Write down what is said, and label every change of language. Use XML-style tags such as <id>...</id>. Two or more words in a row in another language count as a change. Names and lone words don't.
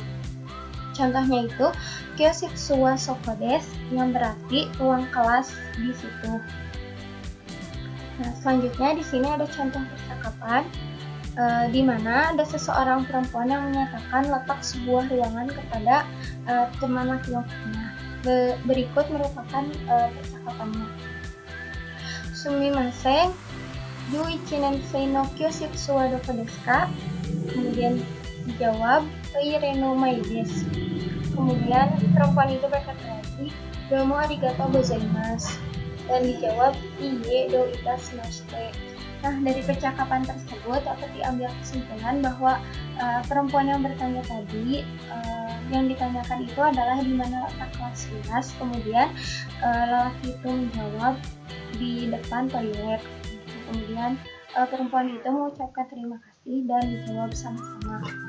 <id>Contohnya itu</id> <ja>教室はそこです,</ja> <id>yang berarti ruang kelas di situ. Nah, selanjutnya di sini ada contoh percakapan di mana ada seseorang perempuan yang menyatakan letak sebuah ruangan kepada teman laki-lakinya. Berikut merupakan percakapannya.</id> <ja>すみません、11年生の教室はどこですか?</ja> <id>Kemudian dijawab,</id> <ja>トイレの前です.</ja> <id>Kemudian perempuan itu berkata lagi,</id> <ja>どうもありがとうございます.</ja> <id>Dan dijawab,</id> <ja>いいえどういたしまして.</ja> <id>Nah, dari percakapan tersebut dapat diambil kesimpulan bahwa perempuan yang bertanya tadi yang ditanyakan itu adalah di mana letak kelas 11, kemudian lelaki itu menjawab di depan toilet, kemudian perempuan itu mengucapkan terima kasih dan dijawab sama-sama.</id>